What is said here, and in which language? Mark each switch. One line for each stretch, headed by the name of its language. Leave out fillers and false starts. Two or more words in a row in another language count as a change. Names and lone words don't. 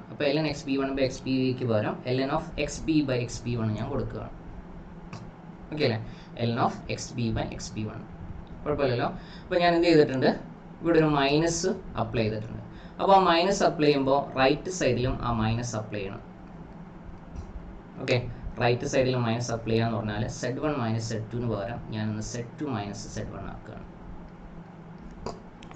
Malayalam: അപ്പോൾ
English: ln xb1 by xb
Malayalam: ക്ക് പകരം
English: ln of xb by xb1
Malayalam: ഞാൻ കൊടുക്കുകയാണ്. ഓക്കെ അല്ലേ?
English: ln of xb by xb1
Malayalam: കുഴപ്പമില്ലല്ലോ. അപ്പോൾ ഞാൻ എന്ത് ചെയ്തിട്ടുണ്ട്? ഇവിടെ ഒരു മൈനസ് അപ്ലൈ ചെയ്തിട്ടുണ്ട്. അപ്പോൾ ആ മൈനസ് അപ്ലൈ ചെയ്യുമ്പോൾ
English: right side
Malayalam: ആ മൈനസ് അപ്ലൈ ചെയ്യണം. ഓക്കെ,
English: right side minus apply
Malayalam: ചെയ്യാന്ന് പറഞ്ഞാൽ
English: z1 minus z2
Malayalam: പകരം ഞാനൊന്ന്
English: z2 minus z1
Malayalam: ആക്കുകയാണ്.